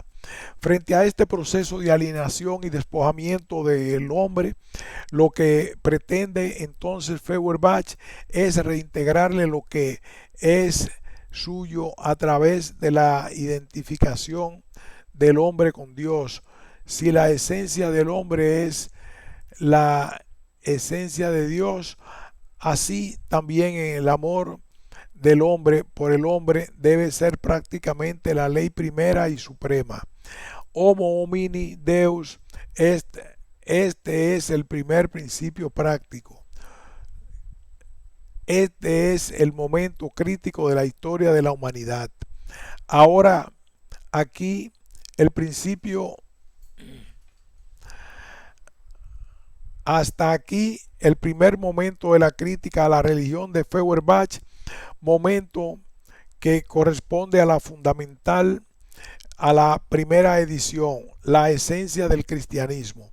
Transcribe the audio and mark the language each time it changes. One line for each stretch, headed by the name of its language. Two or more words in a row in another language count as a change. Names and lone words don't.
Spanish: Frente a este proceso de alienación y despojamiento del hombre, lo que pretende entonces Feuerbach es reintegrarle lo que es suyo a través de la identificación del hombre con Dios. Si la esencia del hombre es la esencia de Dios, así también en el amor del hombre por el hombre debe ser prácticamente la ley primera y suprema.
Latin: Homo homini Deus,
Spanish: este es el primer principio práctico. Este es el momento crítico de la historia de la humanidad. Ahora, aquí el principio, hasta aquí el primer momento de la crítica a la religión de Feuerbach, momento que corresponde a la fundamental, a la primera edición, la esencia del cristianismo.